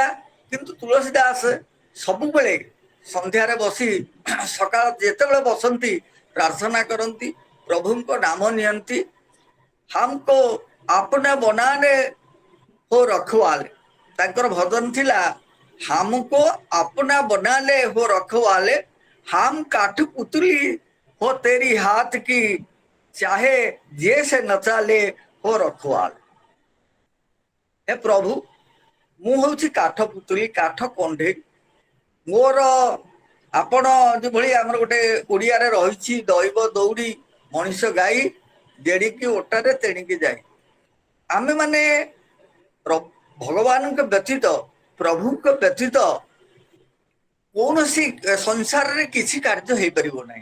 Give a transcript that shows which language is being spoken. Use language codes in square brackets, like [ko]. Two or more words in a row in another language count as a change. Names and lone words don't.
[or] କିନ୍ତୁ ତୁଳସୀ ଦାସ ସବୁବେଳେ ସନ୍ଧ୍ୟାରେ ବସି, ସକାଳ ଯେତେବେଳେ ବସନ୍ତି ପ୍ରାର୍ଥନା କରନ୍ତି, ପ୍ରଭୁଙ୍କ ନାମ ନିଅନ୍ତି। [hi] हमको आपने बनाने हो रखवाले, [or] ତାଙ୍କର ଭଜନ ଥିଲା [hi] हमको अपना बना ले हो रखवाले, हम काठ पुतली हो तेरी हाथ की, चाहे जैसे नचा ले हो रखवाले। हे प्रभु, [or] ମୁଁ ହଉଛି କାଠ ପୁତୁଳି, କାଠ କଣ୍ଢେଇ। ମୋର ଆପଣ ଯେଭଳି ଆମର ଗୋଟେ ଓଡ଼ିଆରେ ରହିଛି ଦୈବ ଦୌଡ଼ି ମଣିଷ ଗାଈ, ଦେଡ଼ିକି ଓଟାରେ ତେଣିକି ଯାଇ। ଆମେମାନେ ଭଗବାନଙ୍କ ବ୍ୟତୀତ, ପ୍ରଭୁଙ୍କ ବ୍ୟତୀତ କୌଣସି ସଂସାରରେ କିଛି କାର୍ଯ୍ୟ ହେଇପାରିବ ନାହିଁ।